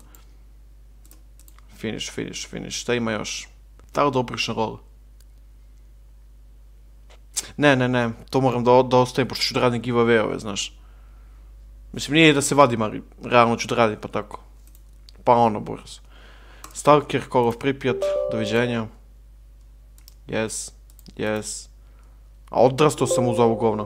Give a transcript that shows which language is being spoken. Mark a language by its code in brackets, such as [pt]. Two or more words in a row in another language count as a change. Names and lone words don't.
[sr] Finish. Šta ima još? Da li da obrišem rol? Ne, to moram da ostavim, pošto ću da radim giveaway-ove, znaš. Mislim, nije da se vadim, ali realno ću da radim, pa tako. Pa ono, brzo. Stalker, Call of Pripyat, doviđenja. [en] Yes. [sr] A odrastao sam uz ovo govno.